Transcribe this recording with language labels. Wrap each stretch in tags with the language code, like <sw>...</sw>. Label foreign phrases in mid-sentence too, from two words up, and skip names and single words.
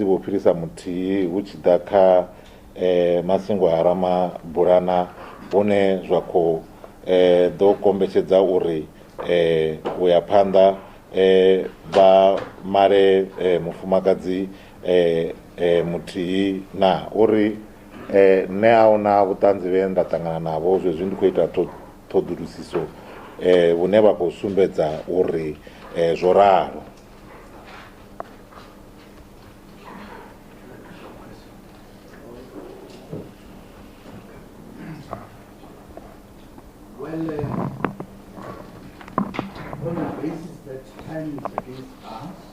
<ve>vho fhirisa muthihi hu tshi ḓa kha masingo a Ramabulana hune zwa khou ḓo kombetshedza uri u ya phanḓa vha male mufumakadzi muthihi na uri nṋe a huna vhuṱanzi vhe nda ṱangana navho zwezwi ndi khou ita ṱhoḓulusiso vhune vha khou sumbedza uri zwo ralo.</ve> <en>Well, on the basis that time is against us,</en>